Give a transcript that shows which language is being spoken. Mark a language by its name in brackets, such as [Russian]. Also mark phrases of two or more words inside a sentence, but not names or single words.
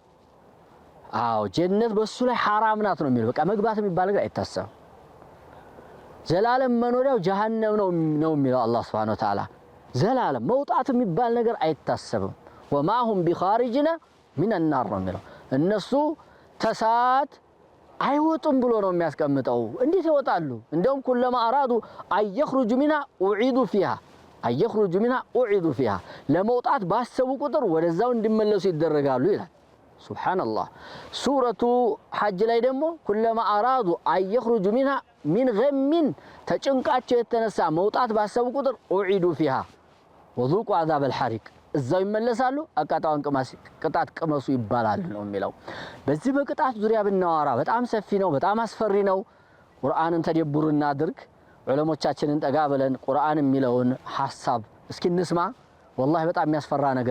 [Amharic] ጀነት በሱ ላይ ሐራም ናት ነው የሚለው። በቃ መግባት የሚባል ነገር አይታሰብም። ዘላለም መኖሪያው ጀሃነም ነው የሚለው አላህ [Arabic] سبحانه وتعالى። [Amharic] ዘላለም መውጣት የሚባል ነገር አይታሰብም። [Arabic] وما هم بخارجين من النار [Amharic] ነው የሚለው። እነሱ ተሳት አይወጡም ብሎ ነው የሚያስቀምጠው። እንዴት ይወጣሉ? እንደውም [Arabic] كلما أرادوا أن يخرجوا منها أعيدوا فيها [Amharic] ለመውጣት ባሰቡ ቁጥር ወደዛው እንዲመለሱ ይደረጋሉ ይላል። ሱብሃንአላህ ሱረቱ ሐጅ ላይ ደግሞ [Arabic] كلما أرادوا أن يخرجوا منها من غم [Amharic] ተጭንቃቸው የተነሳ መውጣት ባሰቡ ቁጥር [Arabic] اعيدوا فيها وذوقوا عذاب الحريق [Amharic] እዛው ይመለሳሉ። አቃጣውን ቅጣት ቅመሱ ይባላል ነው የሚለው። በዚህ በቅጣት ዙሪያ ብናወራ በጣም ሰፊ ነው፣ በጣም አስፈሪ ነው። ቁርአንን ተደብሩ እናድርግ። ዑለሞቻችንን ጠጋ ብለን ቁርአን የሚለውን ሐሳብ እስኪ እንስማ። ወላሂ በጣም የሚያስፈራ ነገር